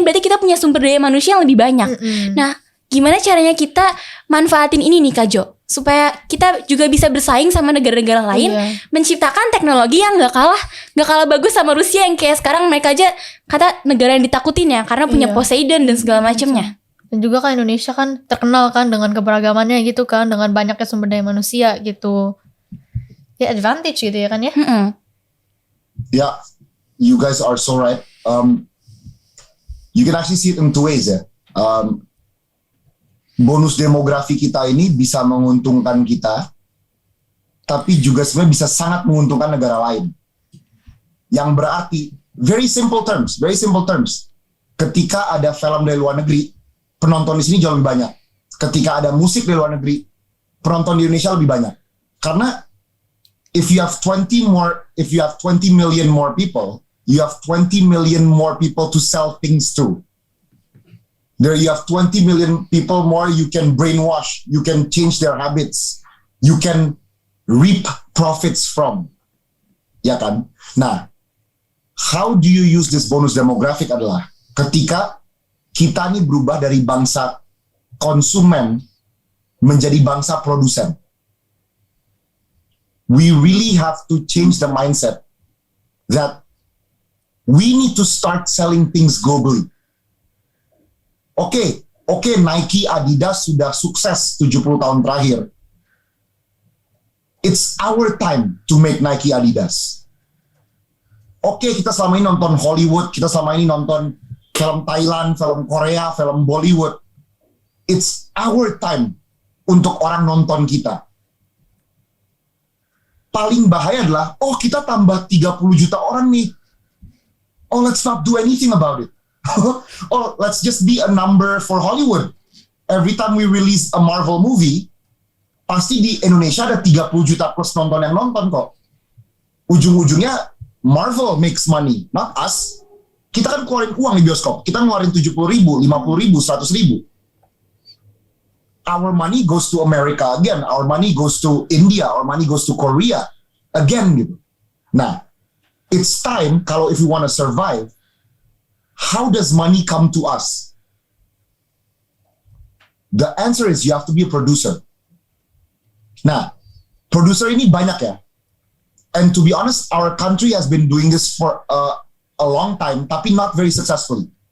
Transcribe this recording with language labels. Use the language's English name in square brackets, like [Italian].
[Indonesian] Berarti kita punya sumber daya manusia yang lebih banyak. Nah, gimana caranya kita manfaatin ini nih Kak Jo, supaya kita juga bisa bersaing sama negara-negara lain, menciptakan teknologi yang nggak kalah bagus sama Rusia yang kayak sekarang mereka aja kata negara yang ditakutin ya karena punya Poseidon dan segala macamnya. Dan juga kan Indonesia kan terkenal kan dengan keberagamannya gitu kan, dengan banyaknya sumber daya manusia gitu. Ya advantage gitu ya kan ya. [English] Yeah, you guys are so right. You can actually see it in two ways [Indonesian] ya. Bonus demografi kita ini bisa menguntungkan kita, tapi juga sebenarnya bisa sangat menguntungkan negara lain. Yang berarti, [English] very simple terms. [Indonesian] Ketika ada film dari luar negeri, penonton di sini jauh lebih banyak. Ketika ada musik dari luar negeri, penonton di Indonesia lebih banyak. Karena [English] if you have 20 million more people, you have 20 million more people to sell things to. There you have 20 million people more you can brainwash, you can change their habits, you can reap profits from. [Indonesian] Ya kan? Nah, [English] how do you use this bonus demographic [Indonesian] adalah ketika kita nih berubah dari bangsa konsumen menjadi bangsa produsen. [English] We really have to change the mindset that we need to start selling things globally. [Indonesian] Oke, Nike, Adidas sudah sukses 70 tahun terakhir. [English] It's our time to make Nike, Adidas. [Indonesian] Oke, kita selama ini nonton Hollywood, kita selama ini nonton film Thailand, film Korea, film Bollywood. [English] It's our time [Indonesian] untuk orang nonton kita. Paling bahaya adalah, kita tambah 30 juta orang nih. [English] Let's not do anything about it. Let's just be a number for Hollywood. Every time we release a Marvel movie, [Indonesian] pasti di Indonesia ada 30 juta plus nonton yang nonton kok. Ujung-ujungnya [English] Marvel makes money, not us. [Indonesian] Kita kan keluarin uang di bioskop. Kita ngeluarin 70 ribu, 50 ribu, 100 ribu. [English] Our money goes to America again. Our money goes to India. Our money goes to Korea again [Indonesian] gitu. Nah, [English] it's time [Indonesian] kalau [English] if you want to survive, how does money come to us? The answer is you have to be a producer. [Indonesian] Nah, producer ini banyak ya. [English] And to be honest, our country has been doing this for a long time, [Indonesian] tapi [English] not very successfully.